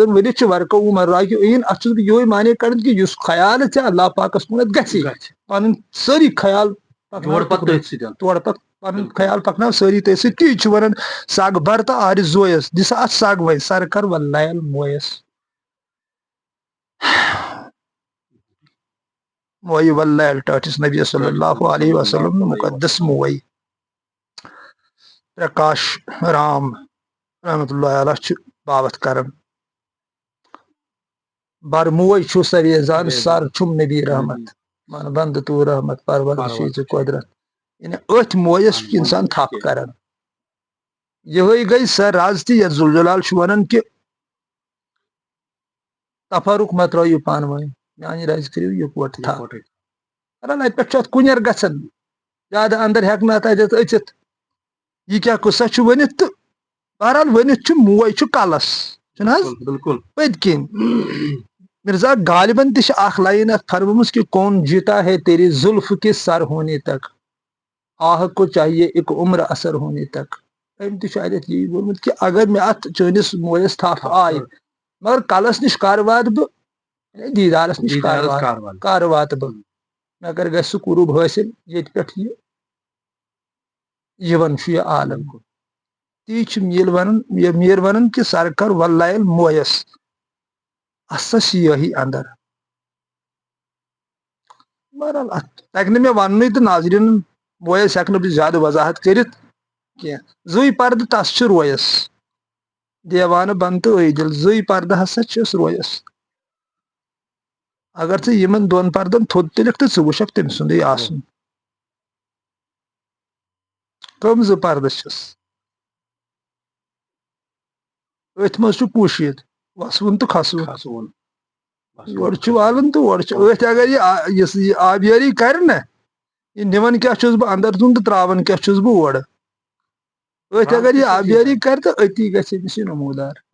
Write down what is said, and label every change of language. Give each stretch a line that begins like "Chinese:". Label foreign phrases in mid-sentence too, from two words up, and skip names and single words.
Kashmiri: زن ؤنِتھ چھُ ورکہ او مرا کہ عین اتھ چھُس بہٕ یہے معنی کڑان کہ یُس خیال ژےٚ اللہ پاکس کُنتھ گژھی پنٕنۍ سٲری خیال تورٕ پتہٕ پنُن خیال پکناو سٲری تٔتھۍ سۭتۍ تی چھُ ونان سگ بر تہٕ آرزویس دِ سا اتھ سگ وۄنۍ سر کر واللہ مویس مویہِ واللہ ٹاٹھِس نبی
Arabic: صلی اللہ علیہ وسلم
Kashmiri: مقدس مویہِ پرکاش رام
Arabic: رحمت اللہ علیہ
Kashmiri: چھُ باوت کران بر موے چھُ سویزان سر چھُم نبی رحمت من بند تو رحمت پرور چیز قدرت یعنی أتھۍ مویس چھُ انسان تھپ کران یہے گٔے سۄ رز تہِ یتھ ذوالجلال چھُ ونان کہِ تفرُق مہ ترٲیِو پانہٕ ؤنۍ میانہِ رزِ کٔرِو یِکوٹہٕ تھپھ بہرحال اتہِ پٮ۪ٹھ چھُ اتھ کُنیر گژھان زیادٕ اندر ہٮ۪کہٕ نہٕ اتھ اتٮ۪تھ أژِتھ یہِ کیاہ قصہ چھُ ؤنِتھ تہٕ بہرحال ؤنِتھ چھُ موے چھُ کلس چھُنہ حظ پٔتۍ کِنۍ مرزا غالبن تہِ چھِ اکھ لائن اتھ فرمٲمٕژ کہ
Urdu: کون جیتا ہے تیری زلف کے سر ہونے تک آہ کو چاہیے ایک عمر اثر ہونے تک
Kashmiri: أمۍ تہِ چھُ اتٮ۪تھ یی ووٚنمُت کہ اگر مےٚ اتھ چٲنِس مویس تھپھ آیہِ مگر کلس نِش کر واتہٕ بہٕ دیٖدارس نِش کر واتہٕ بہٕ مےٚ کر گژھِ سُہ قُرب حٲصِل ییٚتہِ پٮ۪ٹھ یہِ یِوان چھُ یہِ عالم تی چھُ میٖر ونان کہ سر کر واللہ مویس اسس یہی اندر بہرحال اتھ تگہِ نہٕ مےٚ وننُے تہٕ ناظریٖنن مویس ہٮ۪کہٕ نہٕ بہٕ زیادٕ وضاحت کٔرِتھ کینٛہہ زٕے پردٕ تس چھُ رویس دیوانہٕ بن تہٕ عٲدِل زٕے پردٕ ہسا چھِس رویس اگر ژٕ یِمن دۄن پردن تھوٚد تُلکھ تہٕ ژٕ وٕچھکھ تٔمۍ سُنٛدُے آسُن کٕم زٕ پردٕ چھِس أتھۍ منٛز چھُ پوٗشِتھ وسوُن تہٕ کھسوُن یورٕ چھُ والُن تہٕ اورٕ چھُ أتھۍ اگر یہِ آبیٲری کرِ نہ یہِ نِوان کیاہ چھُس بہٕ اندر ژوٚن تہٕ تراوان کیاہ چھُس بہٕ اورٕ أتھۍ اگر یہِ آبیٲری کرِ تہٕ أتی گژھِ أمِس یہِ نموٗدار